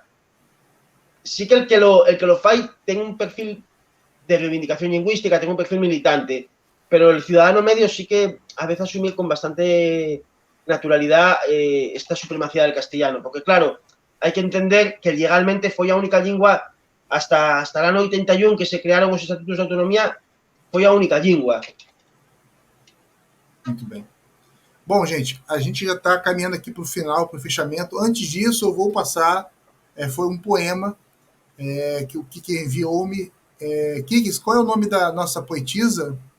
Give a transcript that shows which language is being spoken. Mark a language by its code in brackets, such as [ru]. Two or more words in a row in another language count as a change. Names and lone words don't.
[gl] Sí que el que lo fai ten un perfil de reivindicación lingüística, ten un perfil militante, pero el ciudadano medio sí que a veces asume con bastante naturalidad esta supremacía del castellano, porque claro, hai que entender que legalmente foi a única lingua hasta el ano 81 que se crearon os estatutos de autonomía, foi a única língua. [pt] Muito bem. Bom, gente, a gente já está caminhando aqui para o final, para o fechamento. Antes disso, eu vou passar, foi um poema que o Kiki enviou-me. Kiki, qual é o nome da nossa poetisa?